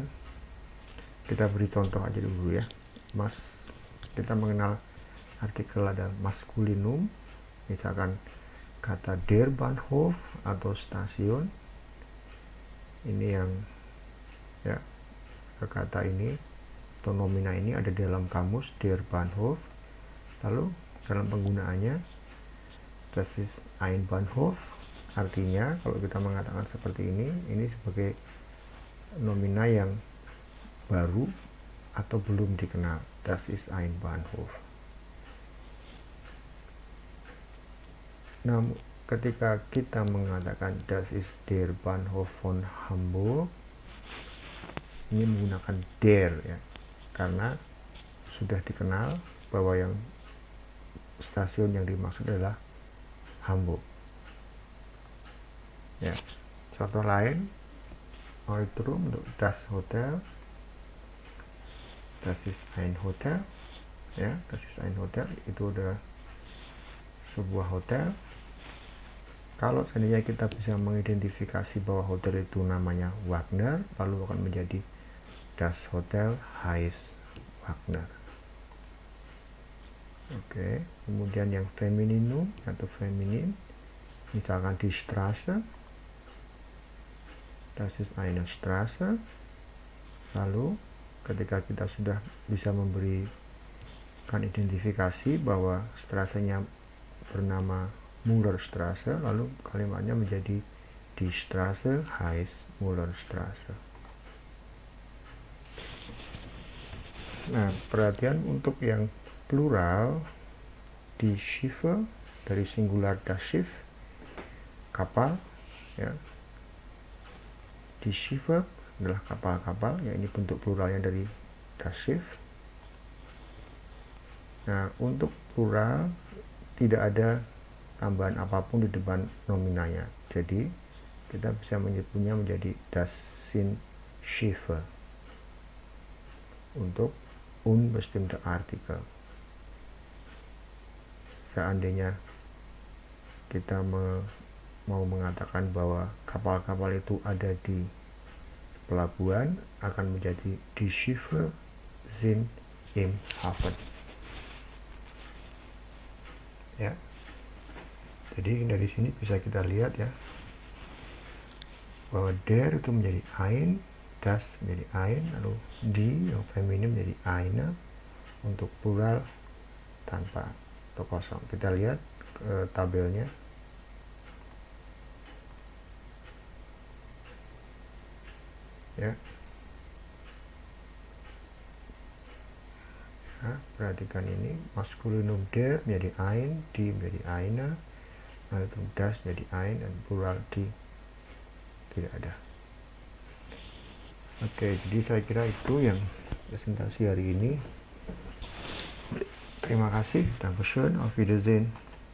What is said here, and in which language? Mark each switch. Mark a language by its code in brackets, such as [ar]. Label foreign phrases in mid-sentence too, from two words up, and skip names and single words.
[id] Kita beri contoh aja dulu ya. Kita mengenal artikel ada maskulinum, misalkan kata [de] der Bahnhof [id] atau stasiun. Ini yang ya, kata ini atau nomina ini ada dalam kamus [de] der Bahnhof. [id] Lalu dalam penggunaannya, [de] das ist ein Bahnhof, [id] artinya kalau kita mengatakan seperti ini sebagai nomina yang baru atau belum dikenal, [de] das ist ein Bahnhof. [id] Namun ketika kita mengatakan [de] das ist der Bahnhof von Hamburg, [id] ini menggunakan der ya, karena sudah dikenal bahwa yang stasiun yang dimaksud adalah Hamburg. Ya, contoh lain, [de] Neutrum untuk das Hotel, das ist ein Hotel, ya, das ist ein Hotel, [id] itu adalah sebuah hotel. Kalau seandainya kita bisa mengidentifikasi bahwa hotel itu namanya Wagner, lalu akan menjadi [de] das Hotel heißt Wagner. [id] Oke, kemudian yang femininum atau feminin, misalkan di Straße, [de] das ist eine Straße. [id] Lalu ketika kita sudah bisa memberikan identifikasi bahwa Straße-nya bernama Mullerstraße, lalu kalimatnya menjadi [de] die Straße heißt Mullerstraße. [id] Nah, perhatian untuk yang plural, [de] die Schiffe [id] dari singular [de] das Schiff, [id] kapal ya. [de] Die Schiffe [id] adalah kapal-kapal, ya, ini bentuk pluralnya dari [de] das Schiff. [id] Nah, untuk plural tidak ada tambahan apapun di depan nominanya, jadi kita bisa menyebutnya menjadi [de] das sind Schiffe [id] untuk [de] unbestimmte Artikel. [id] Seandainya kita mau mengatakan bahwa kapal-kapal itu ada di pelabuhan, akan menjadi [de] die Schiffe sind im Hafen. [id] Ya, jadi dari sini bisa kita lihat ya, bahwa der itu menjadi ein, das menjadi ein, lalu die yang feminim menjadi eine untuk plural tanpa atau kosong. Kita lihat tabelnya. Ya. Nah, perhatikan ini, maskulinum der menjadi ein, die menjadi eine, lalu das menjadi ein, dan plural die tidak ada. Oke, jadi saya kira itu yang presentasi hari ini. Terima kasih, [de] Dankeschön, auf Wiedersehen.